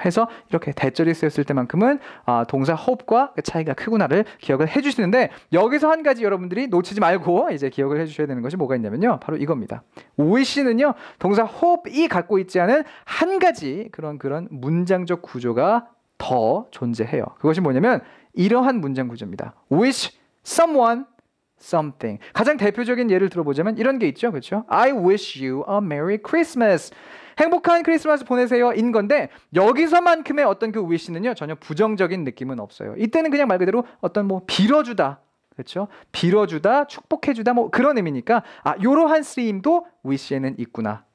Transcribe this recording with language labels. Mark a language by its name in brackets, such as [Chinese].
[Korean] 해서 이렇게 대절이 쓰였을 때만큼은 동사 hope과 그 차이가 크구나를 기억을 해주시는데 여기서 한 가지 여러분들이 놓치지 말고 이제 기억을 해주셔야 되는 것이 뭐가 있냐면요. 바로 이겁니다. wish는요 동사 hope이 갖고 있지 않은 한 가지 그런 문장적 구조가 더 존재해요. 그것이 뭐냐면 이러한 문장 구조입니다. [English] wish someone something. [Korean] 가장 대표적인 예를 들어보자면 이런 게 있죠. 그렇죠? [English] I wish you a Merry Christmas. [Korean] 행복한 크리스마스 보내세요 인 건데 여기서만큼의 어떤 그 wish는요 전혀 부정적인 느낌은 없어요. 이때는 그냥 말 그대로 어떤 뭐 빌어주다. 그렇죠? 빌어주다, 축복해주다 뭐 그런 의미니까 이러한 쓰임도 wish에는 있구나.